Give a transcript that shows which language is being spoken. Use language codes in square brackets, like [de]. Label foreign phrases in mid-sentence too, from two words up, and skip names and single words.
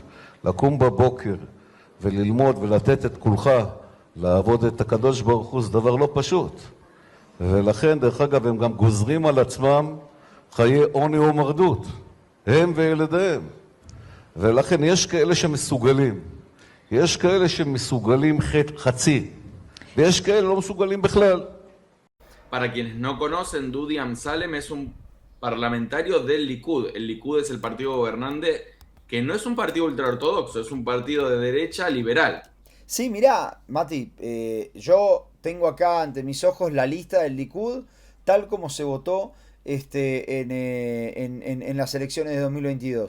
[he] לקום בבוקר וללמוד ולתת את כולך, לעבוד את הקדוש ברוך הוא, זה דבר לא פשוט. ולכן, דרך אגב, הם גם גוזרים על עצמם חיי עוני ומרדות. הם וילדיהם. ולכן יש כאלה שמסוגלים. יש כאלה שמסוגלים חצי. ויש כאלה לא מסוגלים בכלל. [es] Para quienes no conocen, Dudi Amsalem es un parlamentario del Likud. El Likud es el partido gobernante que no es un partido ultraortodoxo, es un partido de derecha liberal. Sí, mirá, Mati, yo tengo acá ante mis ojos la lista del Likud, tal como se votó en las elecciones de 2022.